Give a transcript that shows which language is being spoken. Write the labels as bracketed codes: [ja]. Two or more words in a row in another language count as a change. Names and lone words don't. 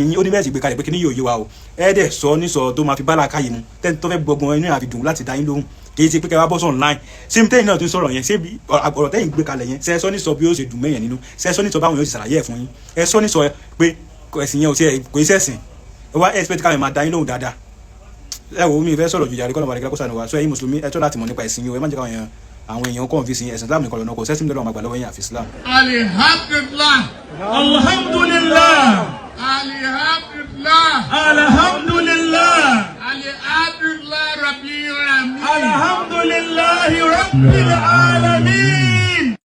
[yo] yín ó ní bẹ́ẹ̀ sì gbé kalẹ̀ pé kí ni yóò yé wa o ẹ dẹ̀ sọ ní sọ tó máa fi bá làákàyè mu tẹ́ni tó fẹ́ gbọgbọ́n inú àfi dùn láti dá yín lóhùn kì í ṣe pé kẹ́ wá bọ́ sọ online ṣé tẹ́yìn náà tó ń sọ̀rọ̀ yẹn ṣé ọ̀rọ̀ tẹ́yìn gbé kalẹ̀ yẹn ṣe ẹ sọ ní sọ bí ó ṣe dùn mẹ́yàn nínú ṣe ẹ sọ ní sọ báwọn yóò ṣe ṣàlàyé ẹ̀ fún yín ẹ sọ ní sọ pé ẹ̀sìn yẹn kò ṣe ẹ̀sìn ẹ wá expect káwọn máa dá yín lóhùn dáadáa ẹ wo mi fẹ́ sọ̀rọ̀ ju yàrá kọ́nà wàlẹ́kẹ́ kọ́sà ni wa sọ ẹ̀yin mùsùlùmí ẹ tọ́ láti mọ̀ nípa ẹ̀sìn yín o ẹ má jẹ́ káwọn àwọn èèyàn kọ́ fi sin ẹ̀sìn Islam nìkan lọ́nà kò sẹ́sìn lọ́wọ́ àgbà lọ́wọ́ yẹn àfi Islam. [ar] Alhamdulillah. Alhamdulillah. Alhamdulillah. Alhamdulillah. الحمد لله رب العالمين. الحمد لله رب العالمين.